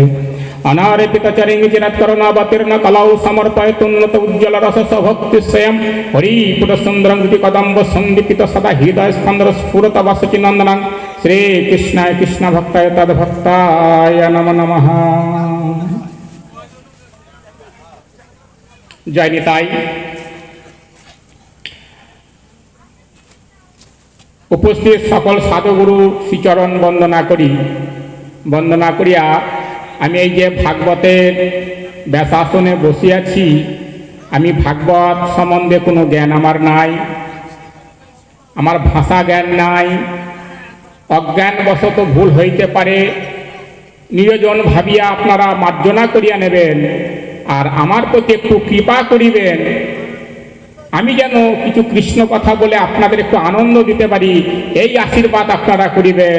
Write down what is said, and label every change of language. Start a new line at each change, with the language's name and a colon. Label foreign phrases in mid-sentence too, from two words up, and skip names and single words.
Sanskrit: अनारेपितचरिंगिचिरत्करुणावतीर्ण कलाउ समर्पयतुन्नत उज्ज्वल रसस भक्ति स्वयं हरिपुर सुंदरं कदम्ब संदीपित सदा हृदय स्कंदर स्फुरत वसचि नंदनं श्री कृष्णाय कृष्ण भक्ताय तद्भक्ताय नमो नमः।
Bangla: জয় নিতাই। উপস্থিত সকল সাধুগুরু শ্রীচরণ বন্দনা করি বন্দনা করিয়া আমি এই যে ভাগবতের ব্যাসাসনে বসে আছি, আমি ভাগবত সম্বন্ধে কোনো জ্ঞান আমার নাই, আমার ভাষা জ্ঞান নাই, অজ্ঞানবশত ভুল হইতে পারে, নিয়োজন ভাবিয়া আপনারা মার্জনা করিয়া নেবেন আর আমার প্রতি একটু কৃপা করিবেন, আমি যেন কিছু কৃষ্ণ কথা বলে আপনাদের একটু আনন্দ দিতে পারি, এই আশীর্বাদ আপনারা করিবেন।